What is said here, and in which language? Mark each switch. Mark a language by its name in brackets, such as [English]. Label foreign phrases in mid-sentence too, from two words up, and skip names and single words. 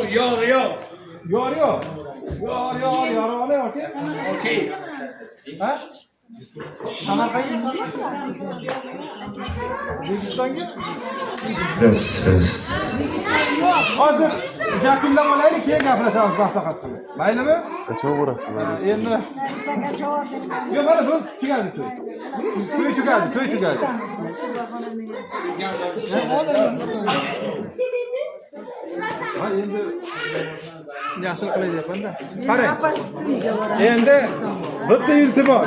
[Uzbek] Yor. Yorona yoki? Okey. Ha? Samarqandga? O'zbekistonga? Yes. Hozir yakunlab olaylik, keyin gaplashamiz maslahat qilib. Maylimi? [Turkish] Kaçma burası böyle. [Uzbek] Endi. Yo'q, mana bu tugadi to'y. To'y tugadi. Ha, endi yaxshi qilyapman-da. Qarang. Endi bitta iltimos.